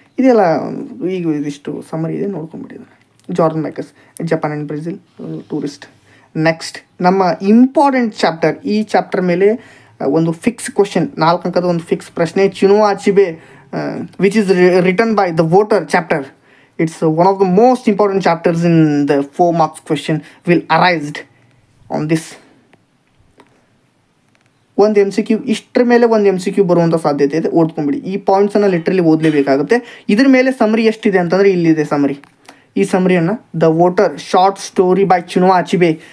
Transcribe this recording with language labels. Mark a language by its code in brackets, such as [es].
[kn] ಇದೆಲ್ಲ ಈಗ ಇದಿಷ್ಟು ಸಮರಿ ಇದೆ, ನೋಡ್ಕೊಂಬಿಟ್ಟಿದ್ದಾರೆ. George ಮೈಕಸ್, Japan and Brazil, tourist. Next ನಮ್ಮ ಇಂಪಾರ್ಟೆಂಟ್ ಚಾಪ್ಟರ್. ಈ ಚಾಪ್ಟರ್ ಮೇಲೆ ಒಂದು ಫಿಕ್ಸ್ ಕ್ವಶನ್, 4 ಅಂಕದ ಒಂದು ಫಿಕ್ಸ್ ಪ್ರಶ್ನೆ. ಚಿನುವಾ Achebe [en] Which is written by the voter chapter. It's one of the most important chapters in the 4 marks question will arised on this. [kn] ಒಂದು MCQ ಇಷ್ಟರ ಮೇಲೆ ಒಂದು MCQ ಬರುವಂಥ ಸಾಧ್ಯತೆ ಇದೆ, ಓದ್ಕೊಂಬಿಡಿ. ಈ ಪಾಯಿಂಟ್ಸನ್ನು ಲಿಟ್ರಲಿ ಓದಲೇಬೇಕಾಗುತ್ತೆ. ಇದ್ರ ಮೇಲೆ ಸಮರಿ ಎಷ್ಟಿದೆ ಅಂತಂದರೆ ಇಲ್ಲಿದೆ ಸಮರಿ. ಈ ಸಮರಿಯನ್ನು [en] The voter short story by Chinua Achebe.